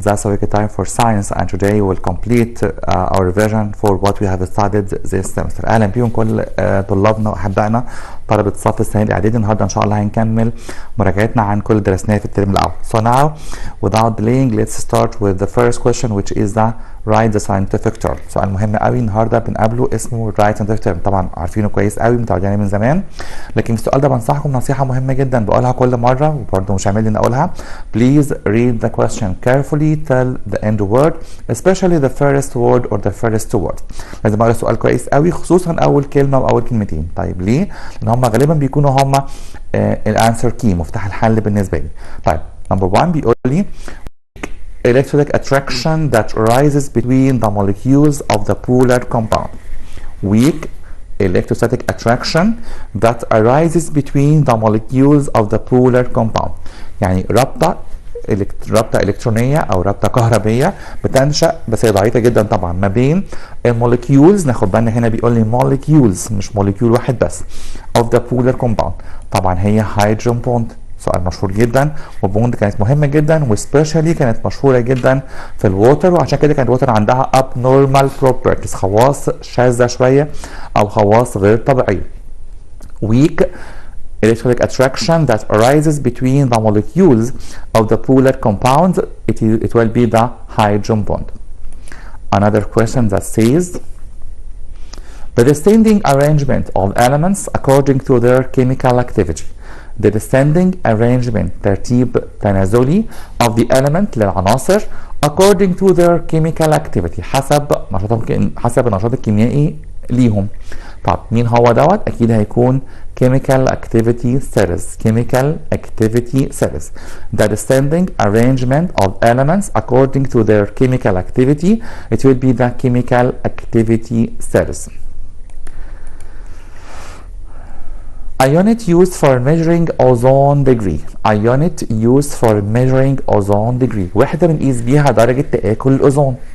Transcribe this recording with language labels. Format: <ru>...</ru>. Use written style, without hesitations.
<en>That's a week time for science, and today we'll complete our revision for what we have studied this semester.</en> <ar>اهلا بيكم كل طلابنا واحبائنا طلبة الصف الثاني الاعدادي. النهارده ان شاء الله هنكمل مراجعتنا عن كل درسناه في الترم الاول.</ar> <en>So now without delaying let's start with the first question, which is the write the scientific term.</en> <ar>سؤال مهم قوي النهارده بنقابله اسمه</ar> <en>write scientific term.</en> <ar>طبعا عارفينه كويس قوي متعودين من زمان، لكن السؤال ده بنصحكم نصيحه مهمه جدا بقولها كل مره وبرده مش عامل لي اقولها.</ar> <en>Please read the question carefully till the end word, especially the first word or the first two words.</en> <ar>لازم اقرا السؤال كويس قوي خصوصا اول كلمه واول كلمتين. طيب ليه؟ لان هم غالبا بيكونوا هم الانسر كي، مفتاح الحل بالنسبه لي. طيب نمبر 1 بيقول لي</ar> <en>electric attraction that arises between the molecules of the polar compound. Weak electrostatic attraction that arises between the molecules of the polar compound.</en> <ar>يعني رابطة إلكترونية أو رابطة كهربية بتنشأ، بس هي ضعيفة جدا طبعا، ما بين الموليكيولز. ناخد بالنا هنا بيقول لي molecules مش موليكيول واحد بس</ar> <en>of the polar compound.</en> <ar>طبعا هي هيدروجين بوند. سؤال مشهور جدا، وبوند كانت مهمه جدا وسبيشالي كانت مشهوره جدا في الووتر، وعشان كده كانت الووتر عندها</ar> <en>abnormal properties،</en> <ar>خواص شاذه شويه او خواص غير طبيعيه.</ar> <en>weak electric attraction that arises between the molecules of the polar compounds, it will be the hydrogen bond. Another question that says the descending arrangement of elements according to their chemical activity. The descending arrangement</en> <ar>ترتيب تنازلي</ar> <en>of the element</en> <ar>للعناصر</ar> <en>according to their chemical activity،</en> <ar>حسب النشاط الكيميائي ليهم.</ar> <en>طب مين هو دوت؟ اكيد هيكون chemical activity series. chemical activity series. The descending arrangement of elements according to their chemical activity, it will be the chemical activity series. A unit used for measuring ozone degree. A unit used for measuring ozone degree.</en> <ar>وحدة بنقيس بيها درجة تآكل الأوزون.</ar>